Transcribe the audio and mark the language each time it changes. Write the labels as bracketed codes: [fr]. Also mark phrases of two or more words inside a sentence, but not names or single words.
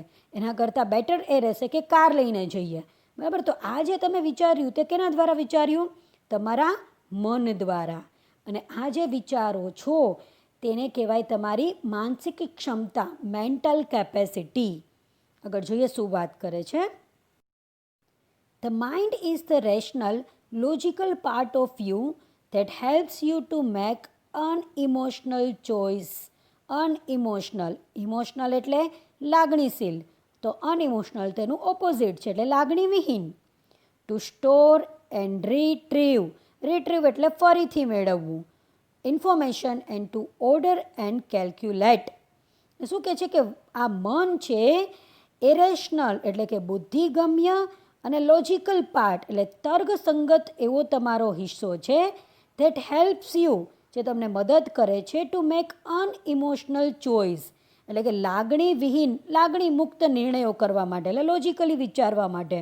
[gu] એના કરતાં બેટર એ રહેશે કે કાર લઈને જઈએ. બરાબર, તો આ જે તમે વિચાર્યું તે કેના દ્વારા વિચાર્યું? તમારા મન દ્વારા. અને આ જે વિચારો છો તેને કહેવાય તમારી માનસિક ક્ષમતા, [en] mental capacity. [gu] આગળ જોઈએ શું વાત કરે છે. [en] The mind is the rational, logical part of you that helps you to make unemotional choice. Unemotional, emotional [gu] એટલે લાગણીશીલ, તો unemotional તેનું ઓપોઝિટ છે એટલે લાગણી વિહીન. [en] To store and retrieve [gu] એટલે ફરીથી મેળવવું. [en] Information and to order and calculate. [gu] શું કહે છે કે આ મન છે ઇરેશનલ એટલે કે બુદ્ધિગમ્ય અને [en] logical part [gu] એટલે તર્કસંગત એવો તમારો હિસ્સો છે. [en] that helps you, [gu] જે તમને મદદ કરે છે [en] to make unemotional choice [gu] એટલે કે લાગણી વિહીન, લાગણી મુક્ત નિર્ણયો કરવા માટે, એટલે લોજિકલી વિચારવા માટે.